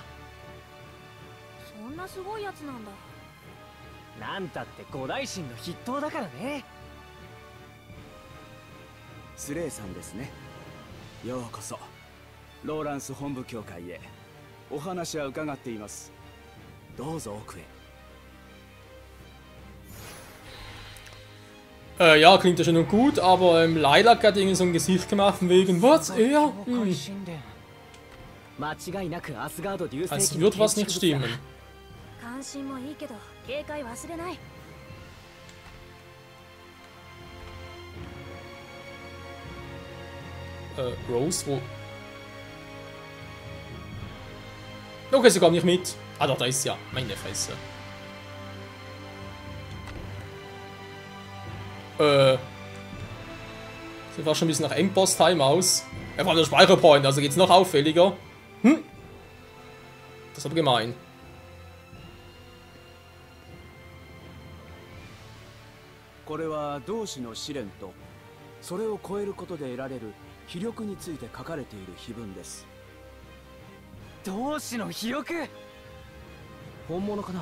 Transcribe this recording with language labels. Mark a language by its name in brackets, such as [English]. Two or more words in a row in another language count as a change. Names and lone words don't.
[Japanese] そんなすごいやつなんだ。なんたって五大神の筆頭だからね。スレイさんですね。ようこそローランス本部教会へ。お話は伺っています。どうぞ奥へ。 [German] Ja, klingt ja schon und gut, aber Lilac hat irgendwie so ein Gesicht gemacht von wegen, was? Er? [Japanese] 間違いなくアスガード流星 [German] Also [Japanese] 機の [German] wird was [Japanese] 建 [German] nicht [Japanese] 築物だ。 [German] stimmen. [Japanese] 関心もいいけど警戒忘れない。 [German] Rose, wo... Okay, sie kommt nicht mit. Ah doch, da ist sie ja. Meine Fresse. Sieht fast schon ein bisschen nach Endboss-Time aus. Er war der Speicherpoint, also geht's noch auffälliger. Hm? Das ist aber gemein. [Japanese] これは同志の試練とそれを超えることで得られる飛力について書かれている碑文です。同志の飛力、本物かな。